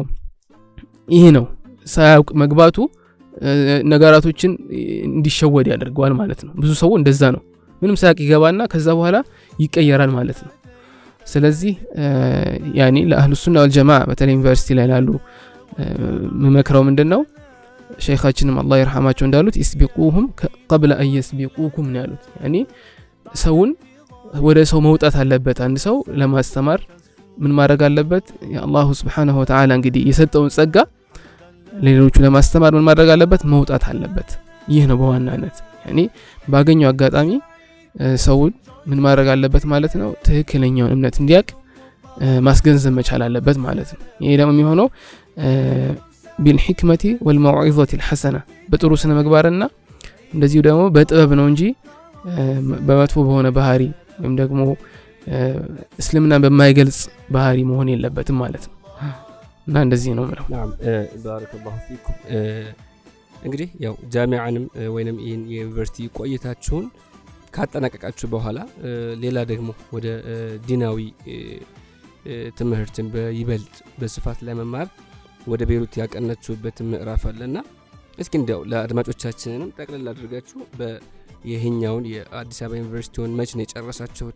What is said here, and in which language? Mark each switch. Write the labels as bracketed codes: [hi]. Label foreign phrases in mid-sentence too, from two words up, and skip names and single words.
[am] ይሄ ነው። ሳያውቅ መግባቱ ነገራቶችን እንዲሸወድ ያደርገዋል ማለት ነው። ብዙ ሰው እንደዛ ነው። ምንም ሳያውቅ ይገባና ከዛ በኋላ ይቀየራል ማለት ነው። ስለዚህ ያኒ [ar] لأهل السنة والجماعة [am] በተለይ ዩኒቨርሲቲ ላይ ላሉ መመክረው ምንድነው ሸይኻችንም አላህ ይርሐማቸው እንዳሉት [ar] يسبقوهم قبل ان يسبقوكم [am] ነው ያሉት። ያኒ ሰውን ወደ ሰው መውጣት አለበት። አንድ ሰው ለማስተማር ምን ማድረግ አለበት? የአላሁ [ar] سبحانه وتعالى [am] እንግዲህ የሰጠውን ጸጋ ሌሎቹ ለማስተማር ምን ማድረግ አለበት? መውጣት አለበት። ይህ ነው በዋናነት ያኒ ባገኘው አጋጣሚ ሰውን ምን ማድረግ አለበት ማለት ነው ትክክለኛውን እምነት እንዲያቅ ማስገንዘብ መቻል አለበት ማለት ነው። ይሄ ደግሞ የሚሆነው [ar] بالحكمة والموعظة الحسنة [am] በጥሩ ስነ ምግባርና እንደዚሁ ደግሞ በጥበብ ነው እንጂ በመጥፎ በሆነ ባህሪ ወይም ደግሞ እስልምና በማይገልጽ ባህሪ መሆን የለበትም ማለት ነው። እና እንደዚህ ነው ማለት ነው። [ar] بارك الله فيكم። [am] እንግዲህ ያው ጃሚዓንም ወይንም የዩኒቨርሲቲ ቆይታችሁን ካጠናቀቃችሁ በኋላ ሌላ ደግሞ ወደ ዲናዊ ትምህርትን በይበልጥ በስፋት ለመማር ወደ ቤሩት ያቀናችሁበት ምዕራፍ አለና እስኪ እንደው ለአድማጮቻችንንም ጠቅለል አድርጋችሁ በየህኛውን የአዲስ አበባ ዩኒቨርሲቲውን መች ነው የጨረሳችሁት?